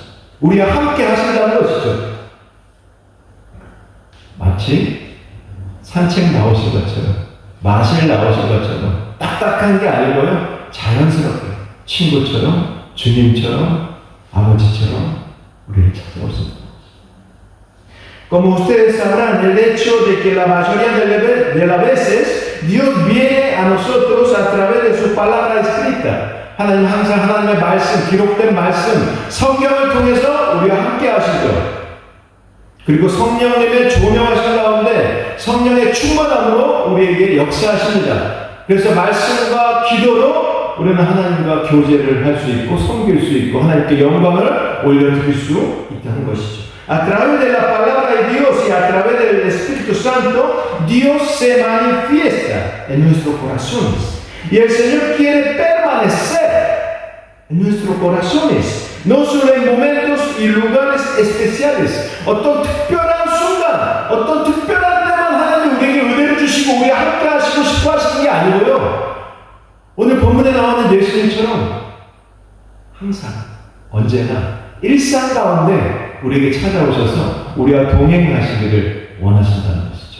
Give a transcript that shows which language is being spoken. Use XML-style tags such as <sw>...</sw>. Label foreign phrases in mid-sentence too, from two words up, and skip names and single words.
<ko>우리와 함께 하신다는 것이죠. 마치 산책 나오신 것처럼 마실 나오신 것처럼 딱딱한 게 아니고요. 자연스럽게 친구처럼 주님처럼 아버지처럼 우리를 찾아오신다.</ko> <es>Como ustedes sabrán, el hecho de que la mayoría de las veces Dios viene a nosotros a través de su palabra escrita.</es> <ko>하나님 항상 하나님의 말씀, 기록된 말씀, 성경을 통해서 우리와 함께 하시죠. 그리고 성령님의 조명하신 가운데 성령의 충만함으로 우리에게 역사하십니다. 그래서 말씀과 기도로 우리는 하나님과 교제를 할 수 있고 섬길 수 있고 하나님께 영광을 올려드릴 수 있다는 것이죠.</ko> <es>A través de la palabra de Dios y a través del Espíritu Santo, Dios se manifiesta en nuestros corazones. Y el Señor quiere permanecer en nuestros corazones, no solo en momentos y lugares especiales.</es> <ko>어떤 특별한 순간, 어떤 특별한 때만 하나님 우리에게 은혜를 주시고 우리 함께 하시고 싶어 하시는 게 아니고요. 오늘 본문에 나오는 예수님처럼 항상, 언제나 일상 가운데 우리에게 찾아오셔서 우리와 동행하시기를 원하신다는 것이죠.</ko>